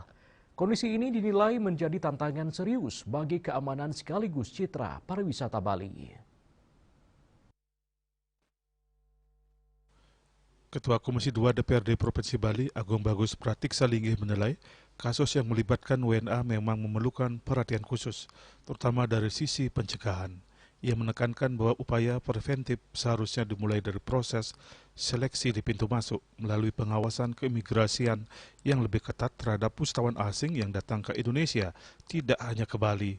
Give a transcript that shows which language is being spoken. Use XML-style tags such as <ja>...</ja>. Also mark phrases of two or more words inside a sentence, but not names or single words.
<id>Kondisi ini dinilai menjadi tantangan serius bagi keamanan sekaligus citra pariwisata Bali. Ketua Komisi 2 DPRD Provinsi Bali, Agung Bagus Pratiksa Linggih menilai kasus yang melibatkan WNA memang memerlukan perhatian khusus, terutama dari sisi pencegahan. Ia menekankan bahwa upaya preventif seharusnya dimulai dari proses seleksi di pintu masuk melalui pengawasan keimigrasian yang lebih ketat terhadap wisatawan asing yang datang ke Indonesia, tidak hanya ke Bali.</id>